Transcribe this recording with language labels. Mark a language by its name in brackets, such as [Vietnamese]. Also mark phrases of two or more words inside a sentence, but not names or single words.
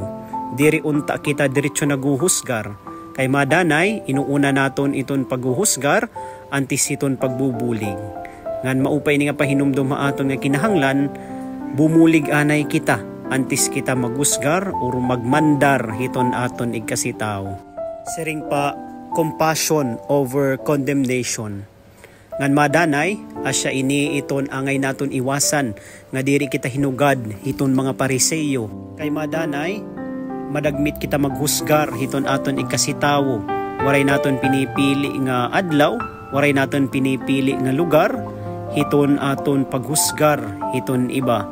[Waray] Diri unta kita diretso naguhusgar, kay madanay inuuna naton iton paghuhusgar antis iton pagbubulig. Ngan maupay ni nga pahinumdum aton nga kinahanglan bumulig anay kita antis kita magusgar o magmandar hiton aton igkasitawo. Siring pa [English] compassion over condemnation. [Waray] Ngan madanay asya ini iton angay naton iwasan nga diri kita hinugad hiton mga pariseyo. Kay madanay madagmit kita maghusgar hiton aton igkasitawo. Waray naton pinipili nga adlaw, waray naton pinipili nga lugar hiton aton paghusgar hiton iba.